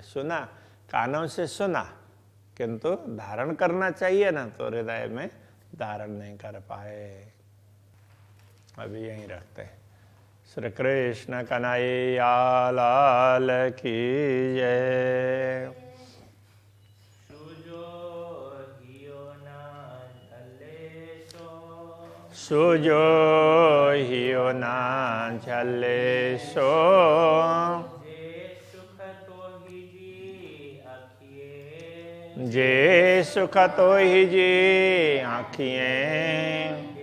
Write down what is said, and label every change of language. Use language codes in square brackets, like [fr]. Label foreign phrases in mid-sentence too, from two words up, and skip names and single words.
[hi] सुना, कानों से सुना, किंतु धारण करना चाहिए ना, तो हृदय में धारण नहीं कर पाए। अभी यहीं रखते हैं। श्री कृष्ण कन्हैया लाल की जय। [sd] सुजो हियो ना झले सो, जे सुख तो ही जी आँखिएं,